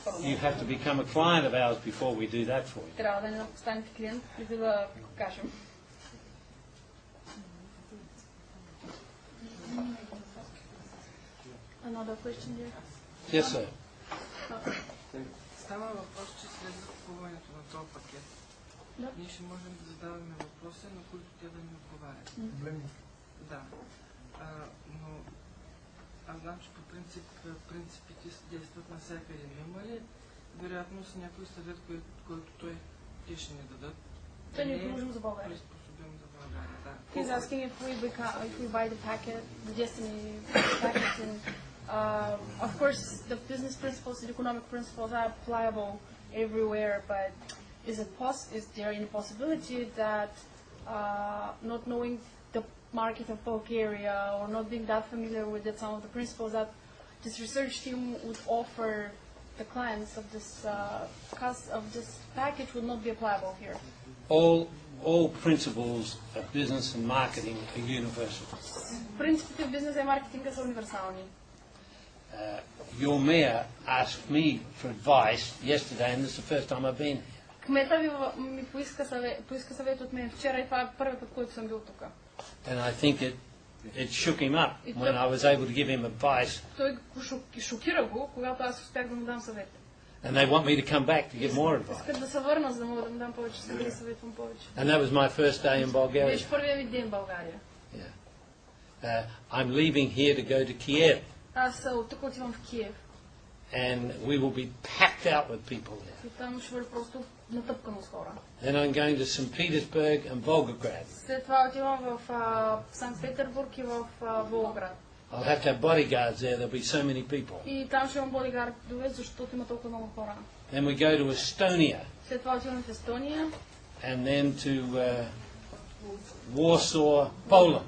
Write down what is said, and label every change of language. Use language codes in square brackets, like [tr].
[en] You have to become a client of ours before we do that for you. [bg] Трябва да не станете клиент, преди да кажем. [en] Another question there? Yes, sir. [bg] Става въпрос, че след закупуването на този пакет, ние ще можем да задаваме въпроси, на които те да ни отговарят. Да. Но аз знам, че по принципите действат навсякъде. Има ли вероятност някой съвет, който те ще ни дадат? Да не приложим за България. Приспособим за България, да. [en] He's asking if we buy the packet, the Destiny packet, and of course the business principles and economic principles are applicable everywhere, but is there any possibility that not knowing the market of Bulgaria or not being that familiar with some of the principles that this research team would offer the clients of this package would not be applicable here? All principles of business and marketing are universal. [bg] Принципите в бизнеса и маркетинга са универсални. [en] Your mayor asked me for advice yesterday, and this is the first time I've been here. [bg] Кмета ви ми поиска съвет от мен вчера и това е първият път, който съм бил тук. [en] And I think it shook him up when I was able to give him advice. [bg] Той шокира го, когато аз успях да му дам съвет. [en] And they want me to come back to give more advice. [bg] Искат да се върна, за да мога да му дам повече съвет и съветвам повече. [en] And that was my first day in Bulgaria. [bg] Беше първият ми ден в България. [en] I'm leaving here to go to Kiev. [bg] Аз от тук отивам в Киев. [en] And we will be packed out with people there. [bg] И там ще бъде просто натъпкано с хора. [en] Then I'm going to St. Petersburg and Volgograd. [bg] След това отивам в Санкт Петербург и в Волгоград. [en] I'll have to have bodyguards there. There'll be so many people. [bg] И там ще имам бодигардове, защото има толкова много хора. [en] Then we go to Estonia. [bg] След това отивам в Естония. [en] And then to Warsaw, Poland.